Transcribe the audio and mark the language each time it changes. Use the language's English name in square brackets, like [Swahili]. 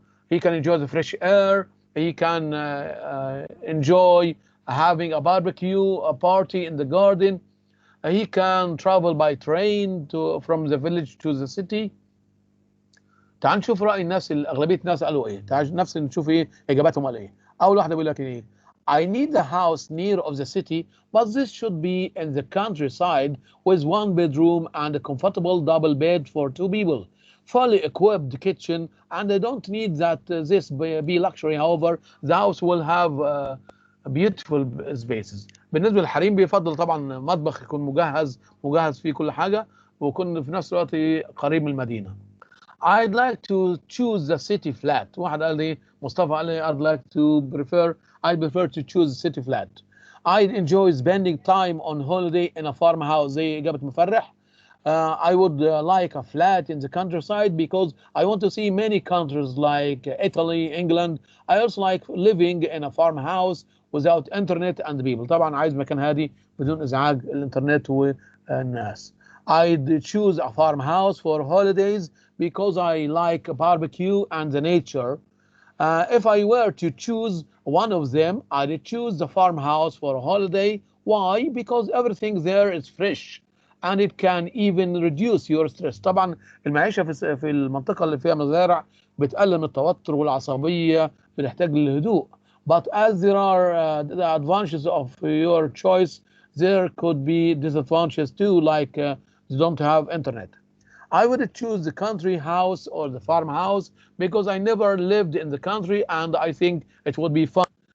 [English] He can enjoy the fresh air. He can enjoy having a barbecue, a party in the garden. He can travel by train from the village to the city. [Arabic] تعال نشوف رأي الناس. أغلبية الناس قالوا إيه. تعال نفس نشوف إيه إجاباتهم قالوا إيه. أول واحدة بيقول لك إيه. [English] I need a house near of the city, but this should be in the countryside with 1 bedroom and a comfortable double bed for 2 people. fully equipped kitchen, and I don't need that this be luxury. However, the house will have beautiful spaces. [Arabic] بالنسبة للحريم بيفضل طبعا مطبخ يكون مجهز فيه كل حاجة، ويكون في نفس الوقت قريب من المدينة. [English] I'd like to choose the city flat. [Arabic] واحد قال لي مصطفى قال لي [English] I prefer to choose the city flat. I enjoy spending time on holiday in a farmhouse. [Arabic] زي إجابة مفرح. [English] I would like a flat in the countryside because I want to see many countries like Italy, England. I also like living in a farmhouse without internet and people. [Arabic] طبعا عايز مكان هادي بدون إزعاج الإنترنت والناس. [English] I'd choose a farmhouse for holidays because I like barbecue and the nature. If I were to choose one of them, I'd choose the farmhouse for a holiday. Why? Because everything there is fresh and it can even reduce your stress. [Arabic] طبعا المعيشة في المنطقة اللي فيها مزارع بتقلل من التوتر والعصبية، بنحتاج للهدوء. [English] But as there are the advantages of your choice, there could be disadvantages too, like you don't have internet. I would choose the country house or the farmhouse because I never lived in the country and I think it would be fun.